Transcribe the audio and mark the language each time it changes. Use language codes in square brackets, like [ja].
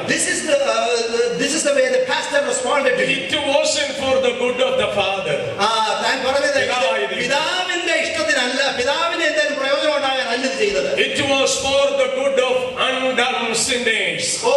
[en] This is the way the pastor responded to him. It wasn't for the good of the father. [ml] താൻ പറഞ്ഞത് പിതാവിന്റെ ഇഷ്ടത്തിനല്ല, പിതാവിന് എന്തെങ്കിലും പ്രയോജനം ഉണ്ടാകാനല്ല ഇത് ചെയ്തത്. [en] It was for the good of undone sinners.